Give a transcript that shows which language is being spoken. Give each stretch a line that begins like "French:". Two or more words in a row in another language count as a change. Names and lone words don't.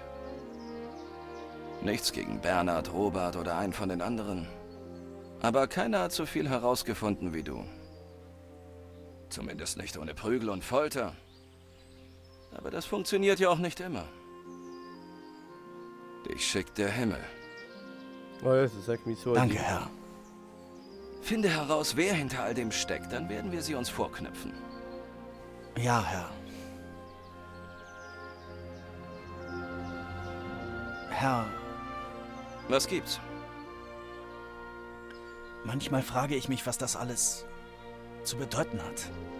German: Nichts gegen Bernhard, Robert oder einen von den anderen. Aber keiner hat so viel herausgefunden wie du. Zumindest nicht ohne Prügel und Folter. Aber das funktioniert ja auch nicht immer. Dich schickt der Himmel.
Polish: O Jezus, jak mi słodzi.
German: Danke, Herr. Finde heraus, wer hinter all dem steckt, dann werden wir sie uns vorknüpfen. Ja, Herr. Herr, Was gibt's? manchmal frage ich mich, was das alles zu bedeuten hat.